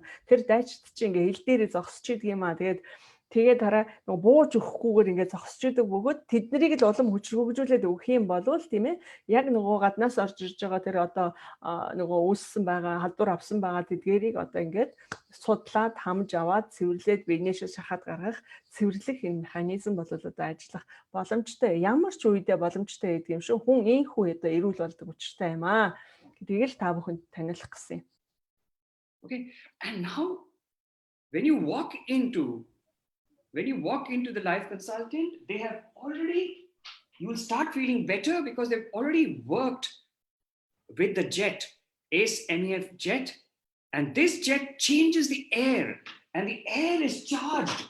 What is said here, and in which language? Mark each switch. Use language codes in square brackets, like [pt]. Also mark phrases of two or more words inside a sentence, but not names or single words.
[mn] Тэр дайчт чинь ингээ хил дээрээ зогсож идэг юм аа. Тэгээд дараа нөгөө бууж өгөхгүйгээр ингээд зогсож идэг бөгөөд тэднийг л улам хүчрхэгжүүлээд өгөх юм бол тийм ээ яг нөгөө гаднаас орж ирж байгаа тэр одоо нөгөө үүссэн байгаа халдвар авсан байгаа тэдгэрийг одоо ингээд судлаад хамж аваад цэвэрлээд биенээшээ шахаад гаргах цэвэрлэх энэ механизм бол одоо ажиллах боломжтой ямар ч үедээ боломжтой гэдэг юм шүү. Хүн ийхүү одоо эрүүл болдог учиртай юм аа гэдгийг л та бүхэнд таниулах гэсэн юм. [en] Okay, and now when you walk into the life consultant, you will start feeling better because they've already worked with the jet, ACE-MEF jet, and this jet changes the air, and the air is charged.